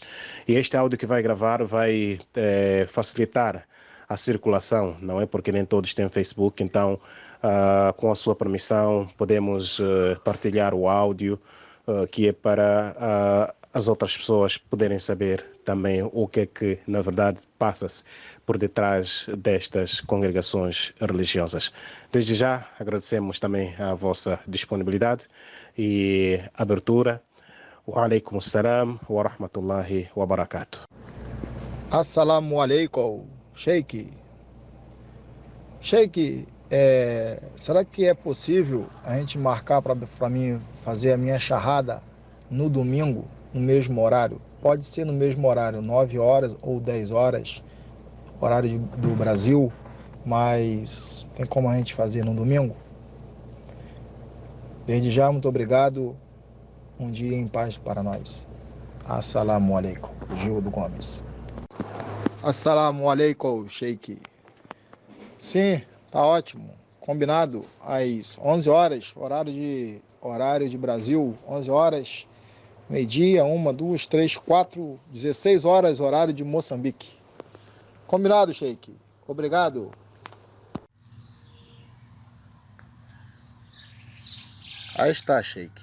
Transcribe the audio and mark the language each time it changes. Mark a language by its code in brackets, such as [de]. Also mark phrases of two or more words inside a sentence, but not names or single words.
[pt] E este áudio que vai gravar vai facilitar a circulação, não é, porque nem todos têm Facebook, então com a sua permissão podemos partilhar o áudio que é para as outras pessoas poderem saber também o que é que, na verdade, passa-se por detrás destas congregações religiosas. Desde já, agradecemos também a vossa disponibilidade e abertura. [ar] وعليكم السلام ورحمة الله وبركاته. السلام عليكم, Sheikh. [pt] Sheikh, será que é possível a gente marcar para mim fazer a minha charrada no domingo, no mesmo horário? Pode ser no mesmo horário, 9 horas ou 10 horas, horário do Brasil, mas tem como a gente fazer no domingo? Desde já, muito obrigado. Um dia em paz para nós. [ar] السلام عليكم, Gildo Gomes. السلام عليكم, Sheikh. [pt] Sim, tá ótimo. Combinado às 11 horas, horário de Brasil, 11 horas, meio-dia, 1, 2, 3, 4, 16 horas, horário de Moçambique. Combinado, Sheikh. Obrigado. Aí está, Sheikh.